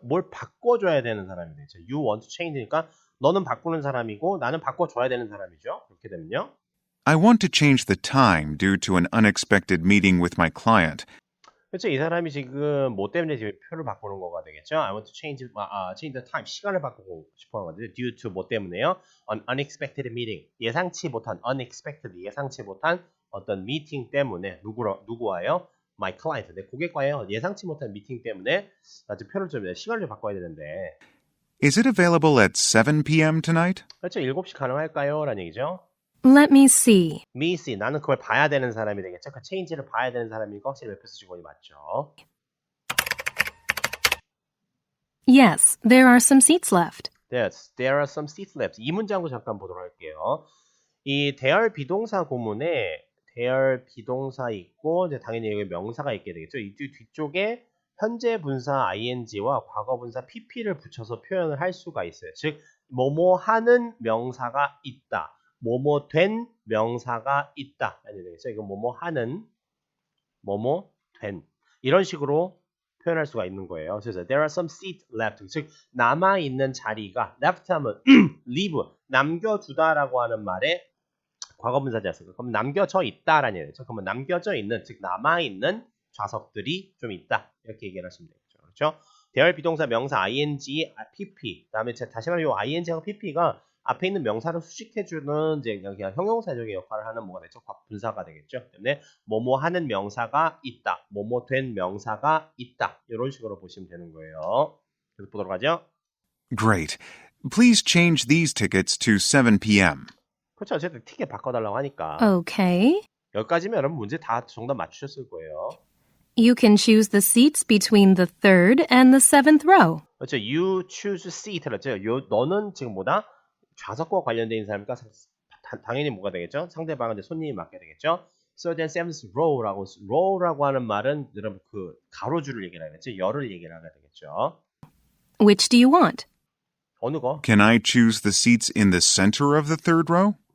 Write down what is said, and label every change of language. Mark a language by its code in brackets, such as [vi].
[ko] 뭘 바꿔줘야 되는 사람이 되죠. [en] You want to change [ko] 니까 너는 바꾸는 사람이고 나는 바꿔줘야 되는 사람이죠. 그렇게 되면요. [en] I want to change the time due to an unexpected meeting with my client. [ko] 그렇죠. 이 사람이 지금 뭐 때문에 지금 표를 바꾸는 거가 되겠죠. [en] I want to change the time. [ko] 시간을 바꾸고 싶어 하는 거죠. [en] Due to [ko] 뭐 때문에요? [en] An unexpected meeting. [ko] 예상치 못한 예상치 못한 어떤 미팅 때문에 누구와요? [en] My client. [ko] 내 고객과요. 예상치 못한 미팅 때문에 나 지금 표를 좀 시간을 좀 바꿔야 되는데. [en] Is it available at 7 p.m. tonight? [ko] 그렇죠. 7시 가능할까요? 라는 얘기죠. [en] Let me see. Me see. [ko] 나는 그걸 봐야 되는 사람이 되겠죠. 그 체인지를 봐야 되는 사람이고 확실히 웹패스 직원이 맞죠. [en] Yes, there are some seats left. Yes, there are some seats left. [ko] 이 문장도 잠깐 보도록 할게요. 이 대열 비동사 구문에 대열 비동사 있고 이제 당연히 여기 명사가 있게 되겠죠. 이 뒤쪽에 현재 분사 ing와 과거 분사 pp를 붙여서 표현을 할 수가 있어요. 즉 뭐뭐 하는 명사가 있다. 뭐뭐 된 명사가 있다. 아니 되겠죠. 이건 뭐뭐 하는 뭐뭐 된 이런 식으로 표현할 수가 있는 거예요. 그래서 [en] there are some seats left. [ko] 즉 남아 있는 자리가 left 하면 leave 남겨두다라고 하는 말에 과거 분사지 않습니까? 그럼 남겨져 있다라는 얘기죠. 그러면 남겨져 있는 즉 남아 있는 좌석들이 좀 있다. 이렇게 얘기를 하시면 되겠죠. 그렇죠? 대열 비동사 명사 ing, pp. 그다음에 다시 말하면 이 ing하고 pp가 앞에 있는 명사를 수식해주는 이제 그냥 형용사적인 역할을 하는 뭐가 되죠? 분사가 되겠죠. 때문에 뭐뭐 하는 명사가 있다. 뭐뭐 된 명사가 있다. 이런 식으로 보시면 되는 거예요. 계속 보도록 하죠. [en] Great. Please change these tickets to 7 p.m. [ko] 그렇죠. 어쨌든 티켓 바꿔달라고 하니까. [en] Okay. [ko] 여기까지면 여러분 문제 다 정답 맞추셨을 거예요. [en] You can choose the seats between the third and the seventh row. [ko] 그렇죠. [en] You choose seat. [ko] 그렇죠. 너는 지금 뭐다? 좌석과 관련된 사람이니까 당연히 뭐가 되겠죠? 상대방은 이제 손님이 맡게 되겠죠? [en] Third and seventh row [ko] 라고 하는 말은 여러분 그 가로줄을 얘기를 하겠죠? 열을 얘기를 하게 되겠죠? [en] Which do you want? [ko] 어느 거? [en] Can I choose the seats in the center of the third row?